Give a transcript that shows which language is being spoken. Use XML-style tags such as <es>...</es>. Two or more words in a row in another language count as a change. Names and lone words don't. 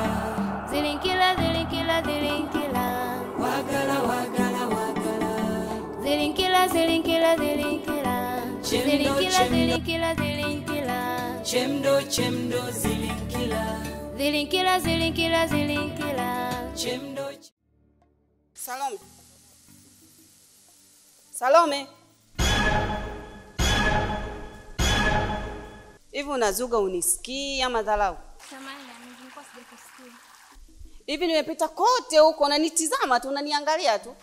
<sw>Zilinkila, zilinkila, zilinkila. Wagala, wagala, wagala. Zilinkila, zilinkila, zilinkila. Zilinkila, zilinkila, zilinkila. Chemdo, chemdo, zilinkila. Zilinkila, zilinkila, zilinkila. Chemdo. Salome. Salome. Hivi unazuga unisikii ama dharau? Samahani, nilikuwa sijakusikia. Hivi nimepita kote huko unanitizama tu unaniangalia tu.</sw>